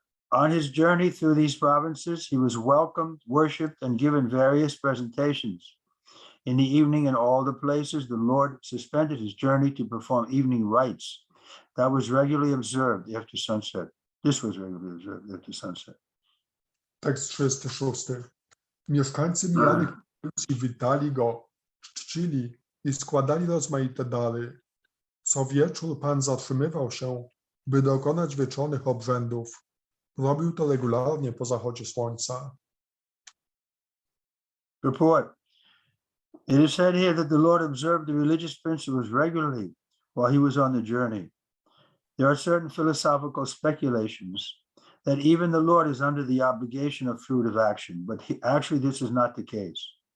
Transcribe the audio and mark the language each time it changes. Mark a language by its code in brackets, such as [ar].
[en] On his journey through these provinces, he was welcomed, worshipped, and given various presentations. In the evening, in all the places, the Lord suspended his journey to perform evening rites. That was regularly observed after sunset. This was regularly observed after sunset. [pl] Tekst 36. Mieszkańcy mijanych prowincji witali go, czcili i składali rozmaite dary. Co wieczór Pan zatrzymywał się, by dokonać wieczornych obrzędów. Robił to regularnie po zachodzie słońca. [en] Report. It is said here that the Lord observed the religious principles regularly while he was on the journey. There are certain philosophical speculations that even the Lord is under the obligation of fruit of action, but actually this is not the case.